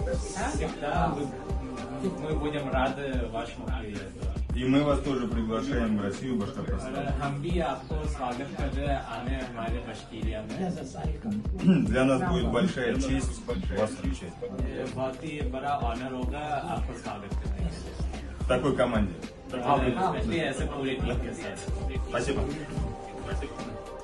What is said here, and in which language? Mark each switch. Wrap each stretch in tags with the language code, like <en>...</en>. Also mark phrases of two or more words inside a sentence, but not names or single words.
<ru>Мы будем рады вашему приезду. И мы вас тоже приглашаем в Россию, Башкортостан.</ru> <hi>हम भी आपको स्वागत कर रहे हैं आने हमारे बश्कीरिया में.</hi> <ru>Для нас будет большая честь вас встречать.</ru> <hi>बहुत ही बड़ा ऑनर होगा आपको स्वागत करने के लिए.</hi> <ru>В такой команде.</ru> <hi>ऐसे पूरे टीम के साथ.</hi> <ru>Спасибо.</ru>